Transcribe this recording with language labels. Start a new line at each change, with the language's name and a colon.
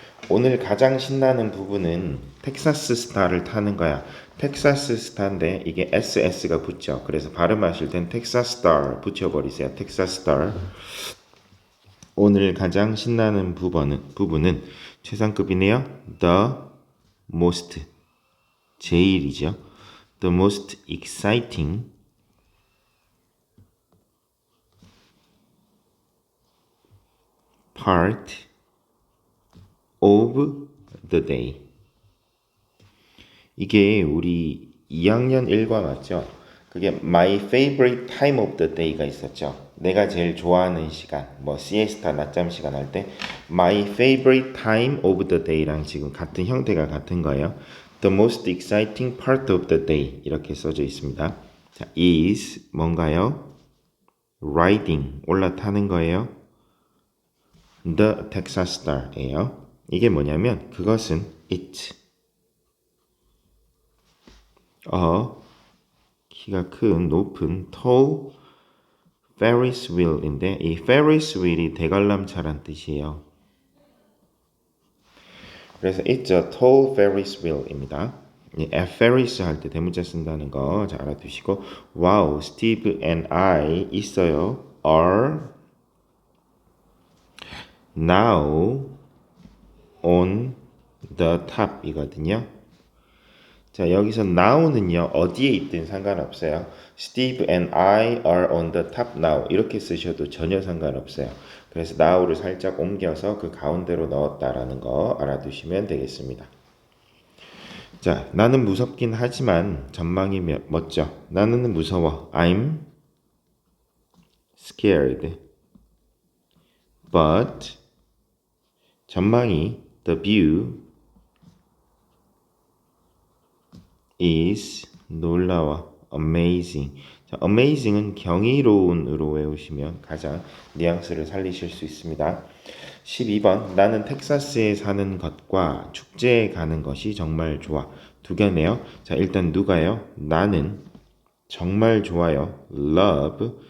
Korean: 오늘 가장 신나는 부분은 텍사스 스타를 타는 거야. 텍사스 스타인데 이게 SS가 붙죠. 그래서 발음하실 땐 텍사스 스타 붙여버리세요. 텍사스 스타. 오늘 가장 신나는 부분은 최상급이네요.
English: The most
Korean: 제일이죠.
English: The most exciting part of the day.
Korean: 이게 우리 2학년 1과 맞죠? 그게
English: my favorite time of the day가 있었죠.
Korean: 내가 제일 좋아하는 시간, 뭐 시에스타 낮잠 시간 할 때
English: my favorite time of the day
Korean: 랑 지금 같은 형태가 같은 거예요.
English: The most exciting part of the day
Korean: 이렇게 써져 있습니다. 자, is 뭔가요? riding 올라타는 거예요.
English: The Texas Star예요.
Korean: 이게 뭐냐면 그것은 it 키가 큰 높은
English: tall Ferris wheel
Korean: 인데 이 Ferris wheel이 대관람차란 뜻이에요. 그래서
English: it's a tall Ferris wheel입니다.
Korean: Ferris 할 때 대문자 쓴다는 거 잘 알아두시고
English: wow, Steve and I
Korean: 있어요.
English: are now on the top
Korean: 이거든요. 자, 여기서 now는요 어디에 있든 상관없어요.
English: Steve and I are on the top now
Korean: 이렇게 쓰셔도 전혀 상관없어요. 그래서 now를 살짝 옮겨서 그 가운데로 넣었다라는 거 알아두시면 되겠습니다. 자, 나는 무섭긴 하지만 전망이 멋져. 나는 무서워.
English: I'm scared. But
Korean: 전망이
English: the view is
Korean: 놀라워.
English: amazing.
Korean: 자, amazing은 경이로운으로 외우시면 가장 뉘앙스를 살리실 수 있습니다. 12번 나는 텍사스에 사는 것과 축제에 가는 것이 정말 좋아. 두 개네요. 자, 일단 누가요? 나는 정말 좋아요. love.